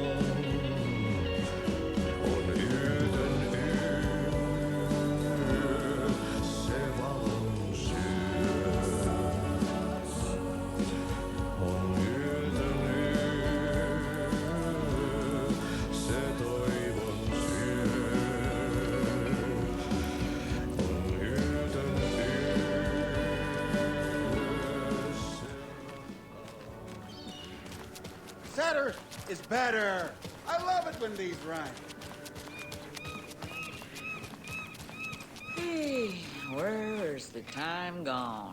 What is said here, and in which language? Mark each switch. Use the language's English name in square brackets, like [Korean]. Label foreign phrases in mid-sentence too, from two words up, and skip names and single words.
[Finnish] On yötön yö, se valon syö. On yötön yö, se toivon syö. On yötön yö, [English] Setter is better. I love it when these rhyme. Hey, where's the time gone?